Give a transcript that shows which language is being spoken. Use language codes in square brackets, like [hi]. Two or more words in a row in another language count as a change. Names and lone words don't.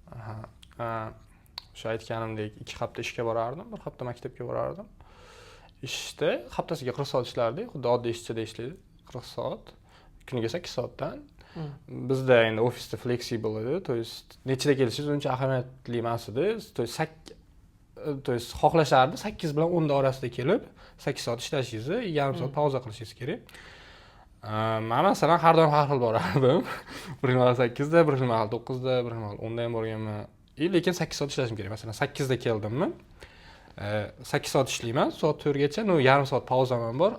[uz] O'sha aytganimdek 2 hafta ishga borardim, 1 hafta maktabga borardim. Ishda haftasiga 40 soat ishlardik, xuddi oddiy ishchida ishlaydi, 40 soat. Kuniga 8 soatdan. Bizda endi ofisda flexible edi, [ru] то есть [uz] nechida kelishingiz uncha ahamiyatli emas edi. [ru] то есть то есть [uz] xohlashardi 8 bilan 10 orasida kelib 8 soat ishlashingizni, yarim soat pauza qilishingiz kerak. Men masalan har doim har xil borardim. Bir xil mahal 8 da, bir xil mahal 9 da, bir xil mahal 10 da ham borganman. Lekin 8 soat ishlashim kerak. Masalan 8 da keldimmi? 8 soat ishlayman, soat 4 gacha, yarim soat pauzam bor.